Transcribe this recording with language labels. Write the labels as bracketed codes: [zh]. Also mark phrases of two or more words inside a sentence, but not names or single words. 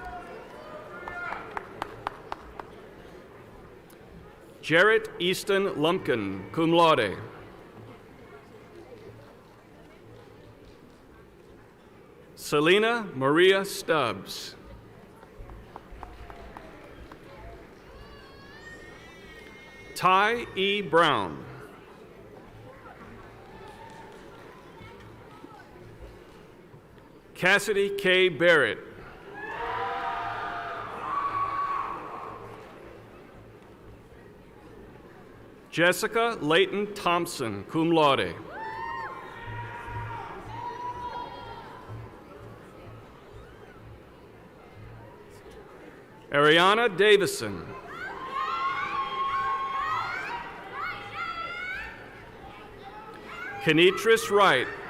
[en] Jarrett Easton Lumpkin, [la] cum laude. [en] Selena Maria Stubbs. Ty E. Brown. Cassidy K. Barrett. Jessica Layton Thompson, [la] cum laude. [en] Ariana Davison. Kenitris Wright.